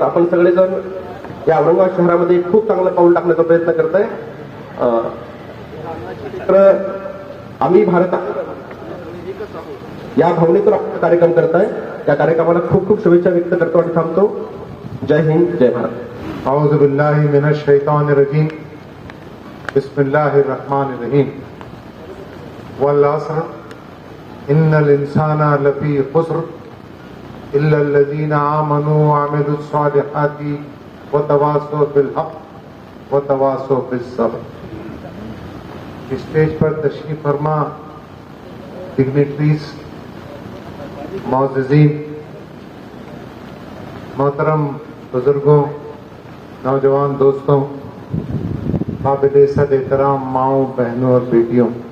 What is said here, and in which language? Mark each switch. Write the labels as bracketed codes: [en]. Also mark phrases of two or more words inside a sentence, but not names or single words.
[mr] आपण सगळेजण या औरंगाबाद शहरामध्ये खूप चांगलं पाऊल टाकण्याचा प्रयत्न करताय. तर आम्ही भारतात या भावनेतून आपण कार्यक्रम करताय. त्या कार्यक्रमाला खूप खूप शुभेच्छा व्यक्त करतो आणि थांबतो. जय हिंद, जय भारत. [ar] أعوذ بالله من الشيطان الرجيم. بسم الله الرحمن الرحيم. والعصر إن الإنسان لفي خسر إلا الذين آمنوا وعملوا الصالحات وتواصوا بالحق وتواصوا بالصبر. [ur] اسٹیج پر تشریف فرما ڈگنیٹریز، موجودین، محترم بزرگوں، نوجوان دوستوں، قابل صد احترام ماؤں، بہنوں اور بیٹیوں,